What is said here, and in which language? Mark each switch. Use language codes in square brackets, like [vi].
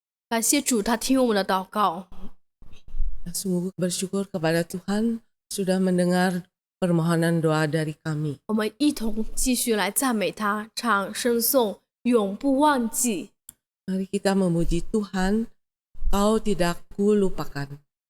[zh] 感谢主，他听我们的祷告。 [id] Sungguh bersyukur kepada Tuhan sudah mendengar permohonan doa dari kami. [zh] 我们一同继续来赞美他，唱圣颂，永不忘记。 [id] Mari kita memuji Tuhan, Kau tidak kulupakan.